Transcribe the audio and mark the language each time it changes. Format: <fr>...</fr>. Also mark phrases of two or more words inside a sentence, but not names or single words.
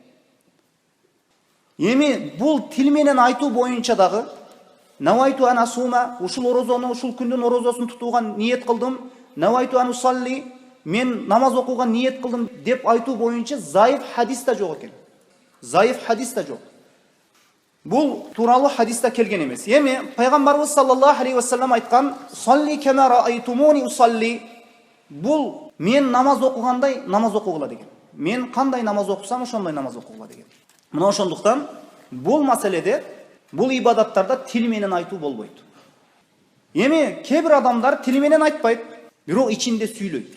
<ky>Эми бул тил менен айтуу боюнча дагы</ky> <ar>نويت أن أصوم,</ar> <ky>ушул орозону, ушул күндүн орозосун тутууга ниет кылдым.</ky> <ar>نويت أن أصلي,</ar> <ky>мен намаз окууга ниет кылдым деп айтуу боюнча заиф хадис да жок экен. Заиф хадис да жок. Бул тууралуу хадиста келген эмес. Эми пайгамбарыбыз</ky> <ar>صلى الله عليه وسلم</ar> <ky>айткан:</ky> <ar>"صلوا كما رأيتموني أصلي".</ar> <ky>Бул мен намаз окугандай намаз окугула деген. Мен кандай намаз окусам, ошондой намаз окугула деген. Мына ошондуктан бул маселеде, бул ибадаттарда тил менен айтуу болбойт. Эми кээ бир адамдар тил менен айтпайт, бирок ичинде сүйлөйт.</ky>